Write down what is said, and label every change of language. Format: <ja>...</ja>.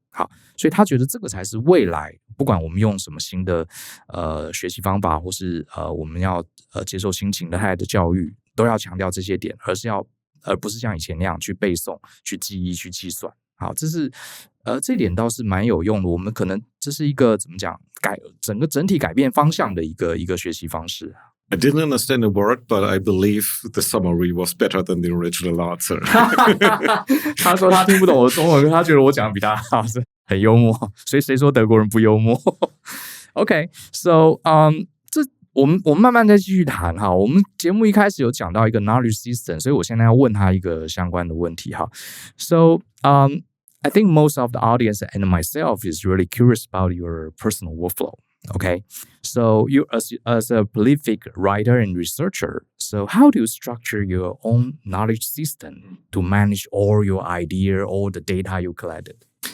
<zh>好，所以他觉得这个才是未来，不管我们用什么新的学习方法，或是我们要接受新形态的教育，都要强调这些点，而不是像以前那样去背诵、去记忆、去计算。好，这是这点倒是蛮有用的。我们可能这是一个怎么讲，整体改变方向的一个学习方式。</zh> <en>I didn't understand a word, but I believe the summary was better than the original answer.</en> <zh>他说他听不懂我的中文，他觉得我讲的比他好，很幽默。所以谁说德国人不幽默？</zh> <en>OK, so</en> <zh>我们慢慢再继续谈哈。我们节目一开始有讲到一个 knowledge system， 所以我现在要问他一个相关的问题哈。</zh> <en>So I think most of the audience and myself is really curious about your personal workflow. Okay, so you as a prolific writer and researcher, so how do you structure your own knowledge system to manage all your idea, all the data you collected?</en>